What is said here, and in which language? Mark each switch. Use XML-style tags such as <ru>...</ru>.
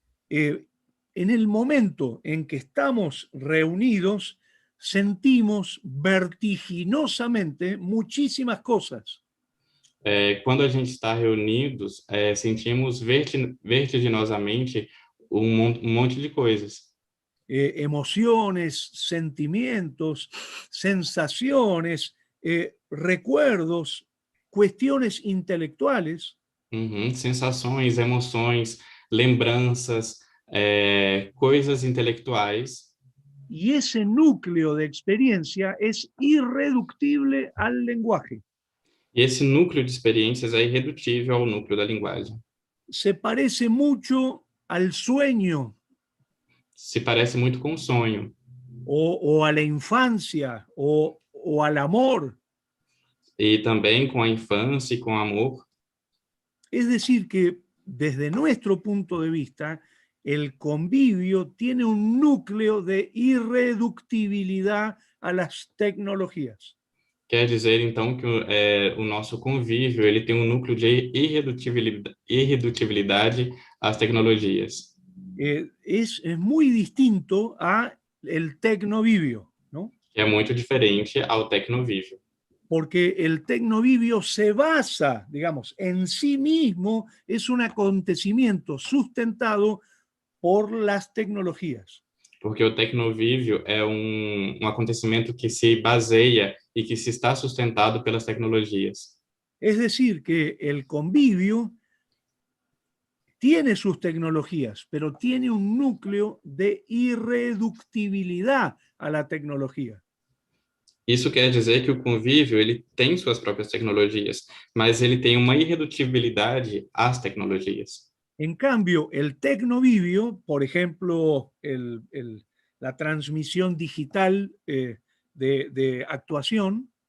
<es>En el momento en que estamos reunidos, sentimos vertiginosamente muchísimas cosas.</es> <pt>Quando a gente está reunidos, sentimos vertiginosamente um monte de coisas.</pt> <es>Emociones, sentimientos, sensaciones, recuerdos, cuestiones intelectuales.</es> <pt>Sensações, emoções, lembranças, coisas intelectuais.</pt> <es>Y ese núcleo de experiencia es irreductible al lenguaje.</es> <pt>E esse núcleo de experiências é irredutível ao núcleo da linguagem.</pt> <es>Se parece mucho al sueño.</es> <pt>Se parece muito com um sonho.</pt> <es>O a la infancia, o al amor.</es> <pt>E também com a infância e com o amor.</pt> <es>Es decir, que desde nuestro punto de vista, el convivio tiene un núcleo de irreductibilidad a las tecnologías.</es> <pt>Quer dizer, então, que o nosso convívio ele tem núcleo de irredutibilidade às tecnologias.</pt> <es>Es muy distinto a el tecnovivio, ¿no?</es> <pt>É muito diferente ao tecnovívio.</pt> <es>Porque el tecnovivio se basa, digamos, en sí mismo, es un acontecimiento sustentado por las tecnologías.</es> <pt>Porque o tecnovívio é acontecimento que se baseia e que se está sustentado pelas tecnologias.</pt> <es>Es decir, que el convivio tiene sus tecnologías, pero tiene un núcleo de irreductibilidad a la tecnología.</es> <pt>Isso quer dizer que o convívio ele tem suas próprias tecnologias, mas ele tem uma irredutibilidade às tecnologias.</pt> <es>En cambio, el tecnovivio, por ejemplo, la transmisión digital de actuación.</es>